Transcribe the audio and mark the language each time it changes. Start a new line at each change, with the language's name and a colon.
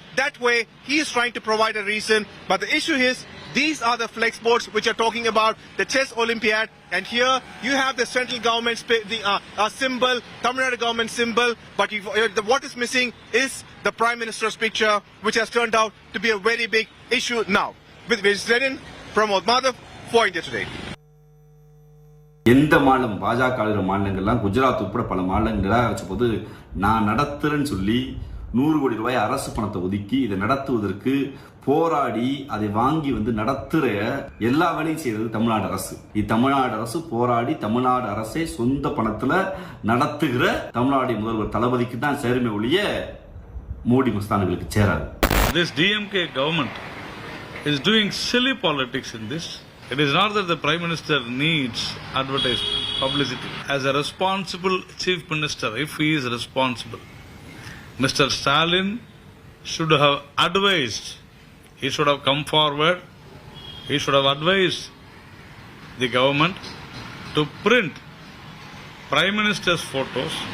English: That way, he is trying to provide a reason. But the issue is, these are the flex boards which are talking about the Chess Olympiad, and here you have the central government symbol, Tamil Nadu government symbol, but what is missing is the Prime Minister's picture, which has turned out to be a very big issue now. With Vijay from Madhav for India Today.
Tamil: எந்த மாநிலம் பாஜக ஆளுகிற மாநிலங்கள்லாம் குஜராத் உட்பட பல மாநிலங்கள் நிராகரிச்ச போது நான் நடத்துறேன்னு சொல்லி 100 கோடி ரூபாய் அரசு பணத்தை ஒதுக்கி இதை நடத்துவதற்கு போராடி அதை வாங்கி நடத்துற எல்லா வேலையும் செய்யறது தமிழ்நாடு அரசு. தமிழ்நாடு அரசு போராடி தமிழ்நாடு அரசை சொந்த பணத்துல நடத்துகிற தமிழ்நாடு முதல்வர் தளபதிக்கு தான் சேருமே ஒழிய மோடி மஸ்தானுகளுக்கு சேராது.
English: This DMK government is doing silly politics in this. It is not that the Prime Minister needs advertisement, publicity. As a responsible Chief Minister, if he is responsible, Mr. Stalin should have advised, he should have come forward, he should have advised the government to print Prime Minister's photos.